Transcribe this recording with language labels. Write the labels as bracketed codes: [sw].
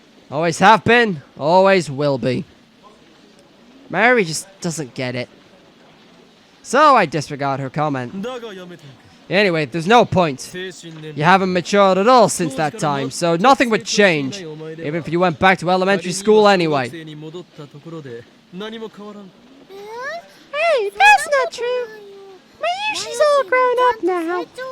[en] Always have been, always will be. Mary just doesn't get it. So I disregard her comment. [ja] だがやめておく。 [en] Anyway, there's no point. [ja] 精神年 [en] You haven't matured at all since that time, so nothing would change, even if you went back to elementary school anyway. [ja] に戻ったところで何も変わらん。 [en] Hey, that's not true. Mayushi's all grown up now.